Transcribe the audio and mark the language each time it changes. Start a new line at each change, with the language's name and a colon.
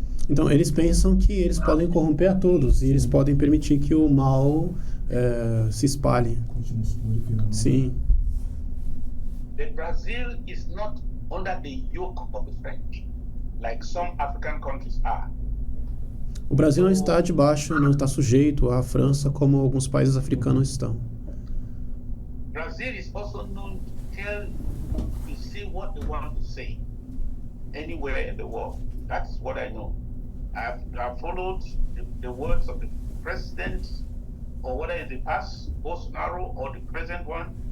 Portuguese: Então eles pensam que eles podem corromper a todos e eles podem permitir que o mal se espalhe. Continua se glorificando. Sim.
English: The Brazil is not under the yoke of the French, like some African countries are.
Portuguese: O Brasil não está debaixo, não está sujeito à França como alguns países africanos estão.
English: Brazil is also known to say what they want to say anywhere in the world. That's what I know. I've followed the words of the president, or whether in the past, Bolsonaro, or the present one.